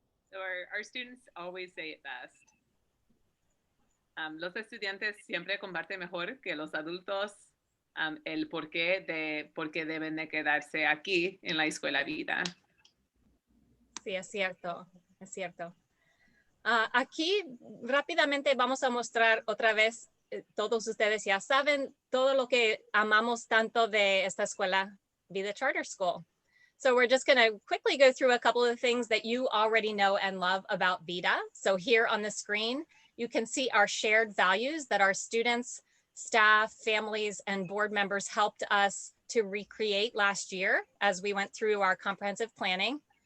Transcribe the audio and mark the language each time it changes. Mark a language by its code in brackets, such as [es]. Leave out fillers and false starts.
[en] So our students always say it best. [es] Los estudiantes siempre comparten mejor que los adultos el porqué de por qué deben de quedarse aquí en la escuela vida. Sí, es cierto, es cierto. Aquí rápidamente vamos a mostrar otra vez, todos ustedes ya saben todo lo que amamos tanto de esta escuela Vida Charter School. [en] So we're just going to quickly go through a couple of things that you already know and love about Vida. So here on the screen, you can see our shared values that our students, staff, families, and board members helped us to recreate last year as we went through our comprehensive planning.